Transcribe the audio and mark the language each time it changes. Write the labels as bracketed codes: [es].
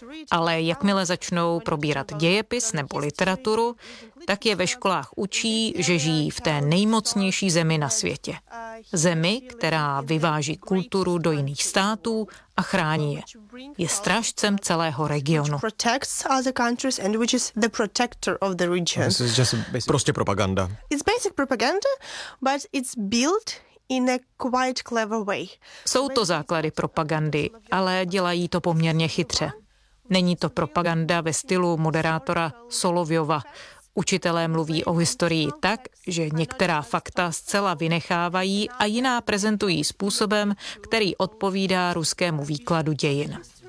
[cs] Ale jakmile začnou probírat dějepis nebo literaturu, tak je ve školách učí, že žijí v té nejmocnější zemi na světě. Zemi, která vyváží kulturu do jiných států a chrání je. Je strážcem celého regionu. Prostě propaganda. [en] It's basic propaganda, but it's built in a quite clever way. [cs] Jsou to základy propagandy, ale dělají to poměrně chytře. Není to propaganda ve stylu moderátora Solovjova. Učitelé mluví o historii tak, že některá fakta zcela vynechávají a jiná prezentují způsobem, který odpovídá ruskému výkladu dějin.